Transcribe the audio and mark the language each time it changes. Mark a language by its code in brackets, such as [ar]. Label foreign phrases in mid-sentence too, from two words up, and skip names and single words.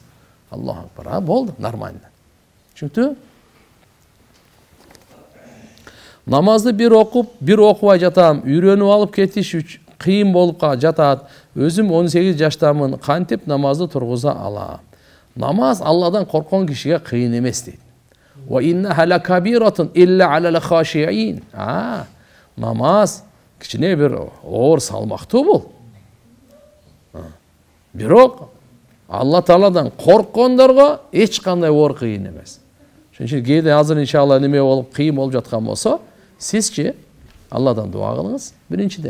[ar] الله أكبر. [ky] Болду, нормально. Түшүнүктүбү? Намазды бир окуп, бир окубай жатам. Үйрөнүп алып кетиш үчүн кыйын болуп жатат. Өзүм 18 жаштамын. Кантип намазды тургуза алам? Намаз Алладан корккон кишиге кыйын эмес дейт. [ar] وإنها لكبيرة إلا على الخاشعين. [ky] Намаз кичине бир оор салмактуу бул. Бирок Алла Тааладан корккондорго эч кандай оор кыйын эмес. Ошон үчүн кээде азыр иншалла неме болуп кыйын болуп жаткан болсо, сизчи Алладан дуа кылыңыз биринчиден.